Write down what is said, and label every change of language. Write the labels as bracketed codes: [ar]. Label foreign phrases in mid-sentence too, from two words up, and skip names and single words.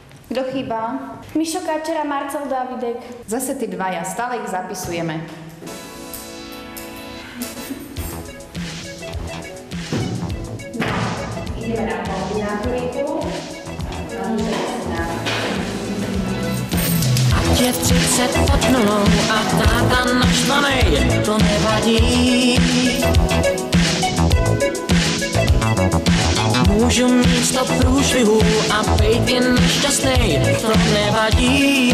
[sk] Kto chýba? Mišo Káčera, Marcel Dávidek. Zase tí dvaja, stále ich zapisujeme. Ideme na kombináturiku. [cs] Ať je 30 pod nulou a táta naštvanej, to nevadí. Můžu mít 100 průšvihů a být jen nešťastnej, to nevadí.